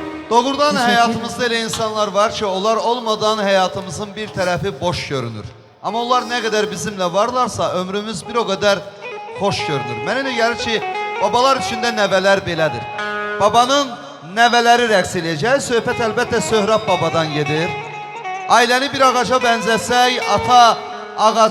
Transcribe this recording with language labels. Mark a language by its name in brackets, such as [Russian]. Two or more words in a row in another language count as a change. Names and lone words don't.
[Azerbaijani] Doğrudan hayatımızda elə insanlar var ki, onlar olmadan hayatımızın bir tarafı boş görünür. [Turkish] Ama onlar ne kadar bizimle varlarsa ömrümüz bir o kadar hoş görünür. [Azerbaijani] Mənə elə gəlir ki, babalar içində nəvələr belədir. Babanın nəvələri rəqs eləyəcək, söhbət əlbəttə Söhrab babadan gedir. Ailəni bir ağaca bənzəsək, ata ağac